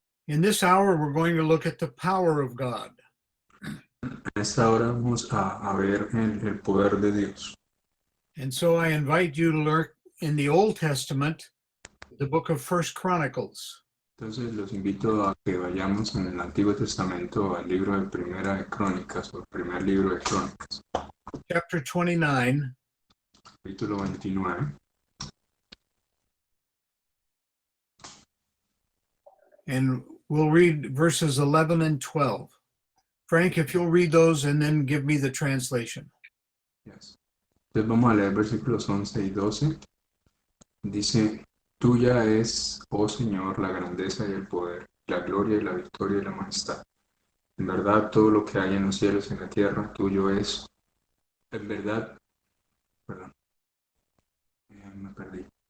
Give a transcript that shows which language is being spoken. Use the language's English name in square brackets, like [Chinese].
[English] In this hour, we're going to look at the power of God. [Spanish] En esta hora vamos a ver el poder de Dios. [English] And so I invite you to learn in the Old Testament, the book of First Chronicles. [Spanish] Entonces los invito a que vayamos en el Antiguo Testamento al libro de Primera de Crónicas, o el primer libro de Crónicas, [English] Chapter 29, [Spanish] capítulo 29. [English] and we'll read verses 11 and 12. Frank, if you'll read those and then give me the translation. Yes. [Spanish] Entonces vamos a leer versículos 11 y 12. Dice, tuya es, oh Señor, la grandeza y el poder, la gloria y la victoria y la majestad. En verdad, todo lo que hay en los cielos y en la tierra, tuyo es. En verdad, perdón, me perdí.